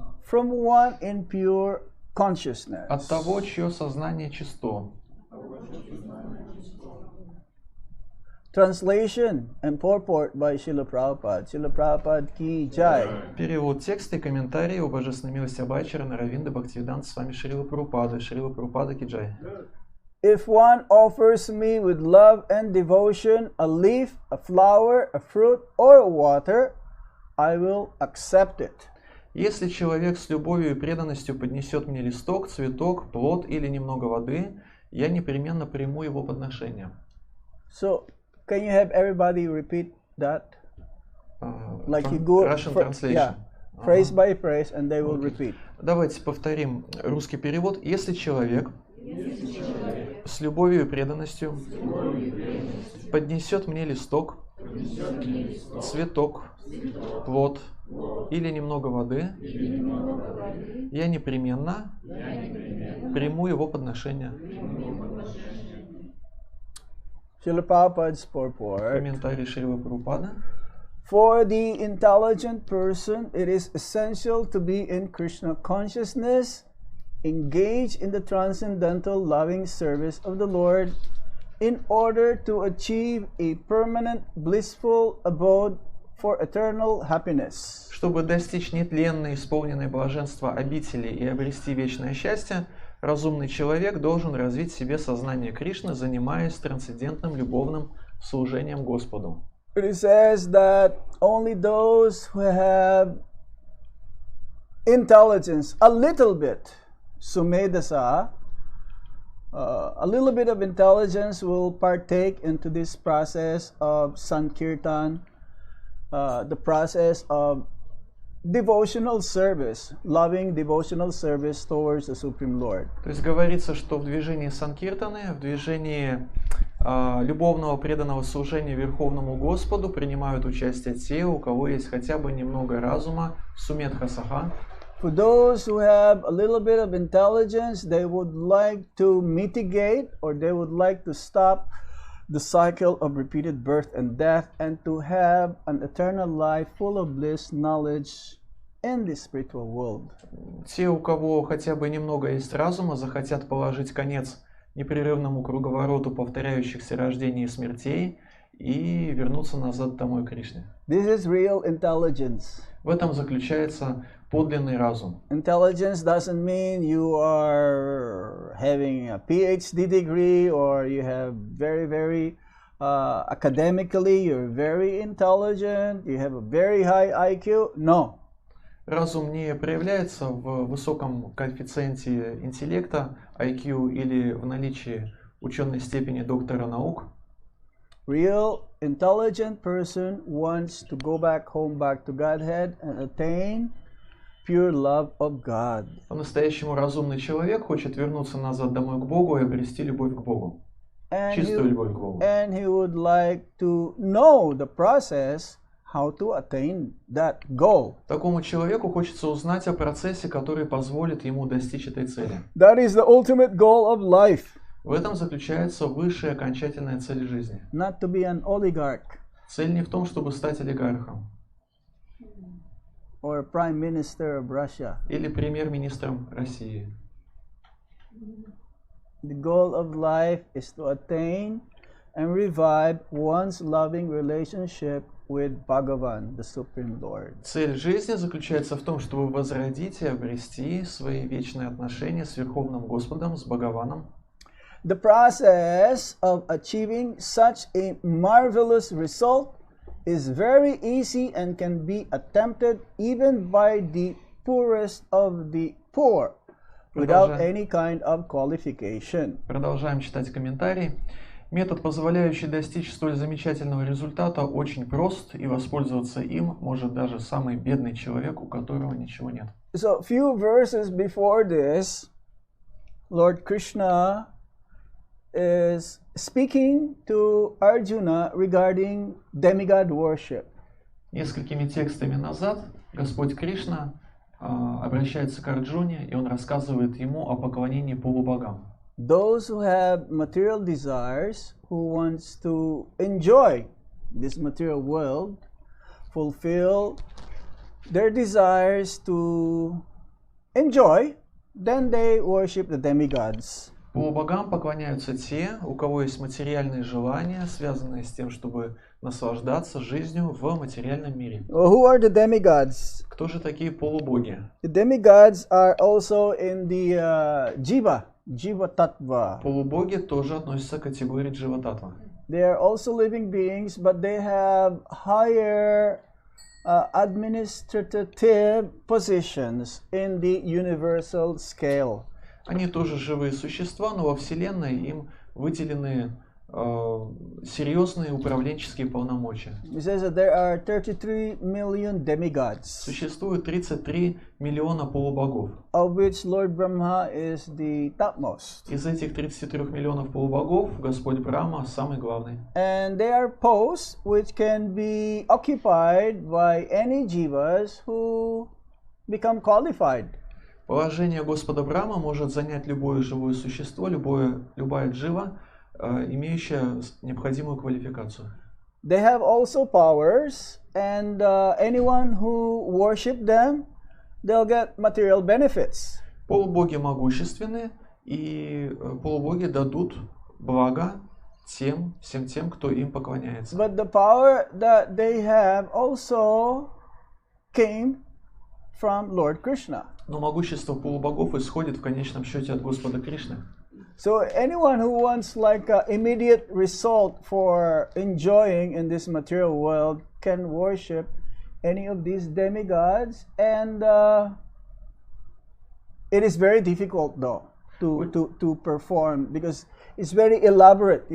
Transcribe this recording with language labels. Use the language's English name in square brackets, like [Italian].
[English] from one in pure consciousness. [Russian] От того, чье сознание чисто. [English] Translation and purport by Srila Prabhupada. Srila Prabhupada ki jai. [Russian] Перевод текста и комментарии о божественной милости Абхайчара Наравинда Бхактивиданта с вами Шрила Прабхупада. Шрила Прабхупада Киджай. [English] If one offers me with love and devotion a leaf, a flower, a fruit, or water, I will accept it. [Russian] Если человек с любовью и преданностью поднесет мне листок, цветок, плод или немного воды, я непременно приму его подношение. [English] So, can you have everybody repeat that? Like you go, Russian translation. phrase by phrase, and they will repeat. [Russian] Давайте повторим русский перевод. Если человек с любовью и преданностью поднесет мне листок, цветок, плод или немного воды, я непременно приму его подношение. [English] Srila Prabhupada's purport. [Russian] Комментарий Шрилы Прабхупады. [English] For the intelligent person, it is essential to be in Krishna consciousness, engage in the transcendental loving service of the Lord, in order to achieve a permanent blissful abode for eternal happiness. [Russian] Чтобы достичь нетленной, исполненной блаженства обители и обрести вечное счастье, разумный человек должен развить в себе сознание Кришны, занимаясь трансцендентным любовным служением Господу. [English] It says that only those who have intelligence, a little bit, sumedasa, a little bit of intelligence will partake into this process of Sankirtan, the process of devotional service, loving devotional service towards the Supreme Lord. [Russian] То есть говорится, что в движении Санкиртаны, в движении любовного преданного служения Верховному Господу принимают участие те, у кого есть хотя бы немного разума, сумедха-саха. [English] For those who have a little bit of intelligence, they would like to mitigate or they would like to stop the cycle of repeated birth and death and to have an eternal life full of bliss, knowledge in the spiritual world. [Russian] Те, у кого хотя бы немного есть разума, захотят положить конец непрерывному круговороту повторяющихся рождений и смертей и вернуться назад домой к Кришне. [English] This is real intelligence. [Russian] В этом заключается подлинный разум. [English] Intelligence doesn't mean you are having a PhD degree or you have very academically you're very intelligent, you have a very high IQ. No. [Russian] Разум не проявляется в высоком коэффициенте интеллекта, IQ или в наличии ученой степени доктора наук. [English] Real intelligent person wants to go back home, back to Godhead and attain pure love of God. [Russian] По-настоящему разумный человек хочет вернуться назад домой к Богу и обрести любовь к Богу. Чистую любовь к Богу. [English] And he would like to know the process how to attain that goal. [Russian] Такому человеку хочется узнать о процессе, который позволит ему достичь этой цели. [English] That is the ultimate goal of life. [Russian] В этом заключается высшая окончательная цель жизни. [English] Not to be an oligarch. [Russian] Цель не в том, чтобы стать олигархом. [English] Or Prime Minister of Russia. [Russian] Или премьер-министром России. [English] The goal of life is to attain and revive one's loving relationship with Bhagavan, the Supreme Lord. [Russian] Цель жизни заключается в том, чтобы возродить и обрести свои вечные отношения с Верховным Господом, с Бхагаваном. [English] The process of achieving such a marvelous result is very easy and can be attempted even by the poorest of the poor without any kind of qualification. [Russian] Продолжаем читать комментарий. Метод, позволяющий достичь столь замечательного результата, очень прост, и воспользоваться им может даже самый бедный человек, у которого ничего нет. [English] So, few verses before this, Lord Krishna is speaking to Arjuna regarding demigod worship. [Russian] Несколькими текстами назад Господь Кришна обращается к Арджуне, и он рассказывает ему о поклонении полубогам. [English] Those who have material desires, who wants to enjoy this material world, fulfill their desires to enjoy, then they worship the demigods. [Russian] Полубогам поклоняются те, у кого есть материальные желания, связанные с тем, чтобы наслаждаться жизнью в материальном мире. [English] Who are the demigods? [Russian] Кто же такие полубоги? [English] The demigods are also in the Jiva Jiva Tattva. [Russian] Полубоги тоже относятся к категории Джива-таттва. [English] They are also living beings, but they have higher administrative positions in the universal scale. [Russian] Они тоже живые существа, но во Вселенной им выделены серьезные управленческие полномочия. [English] It says that there are 33 million demigods, [Russian] Существует 33 миллиона полубогов. [English] of which Lord Brahma is the topmost. [Russian] Из этих 33 миллионов полубогов Господь Брахма самый главный. [English] And they are posts which can be occupied by any jivas who become qualified. [Russian] Положение Господа Брахма может занять любое живое существо, любая джива, имеющая необходимую квалификацию. [English] They have also powers, and anyone who worship them, they'll get material benefits. [Russian] Полубоги могущественны, и полубоги дадут благо всем тем, кто им поклоняется. [English] But the power that they have also came from Lord Krishna. [Russian] Но могущество полубогов исходит в конечном счете от Господа Кришны. [English] So anyone who wants like an immediate result for enjoying in this material world can worship any of these demigods, and it is very difficult though to perform, because it's very elaborate.